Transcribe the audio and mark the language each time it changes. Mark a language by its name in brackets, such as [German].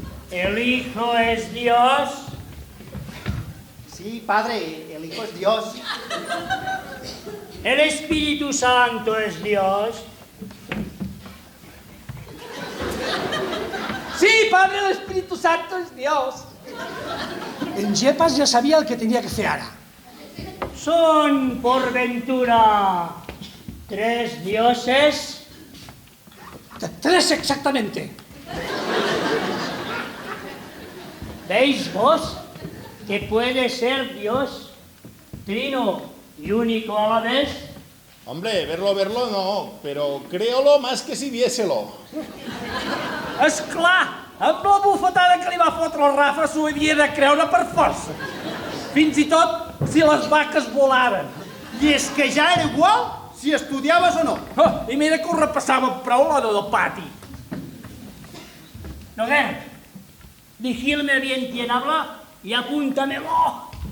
[Spanish] ¿El Hijo es Dios? Sí, padre, el Hijo es Dios. ¿El Espíritu Santo es Dios? Sí, Padre, el Espíritu Santo es Dios. [Catalan] En Jepas ja sabia el que tenia que fer ara. [Spanish] ¿Son por ventura 3 dioses? 3 exactamente. ¿Veis vos que puede ser Dios trino y único a la vez? Hombre, verlo no, pero créolo más que si viéselo. [Catalan] Esclar, amb la bufetada que li va fotre el Rafa s'ho havia de creure per força. Fins i tot si les vaques volaven. I és que ja era igual si estudiaves o no. Oh, I mira que ho repassava prou la del pati. [Spanish] Noguer, vigílame bien quien habla y apúntamelo.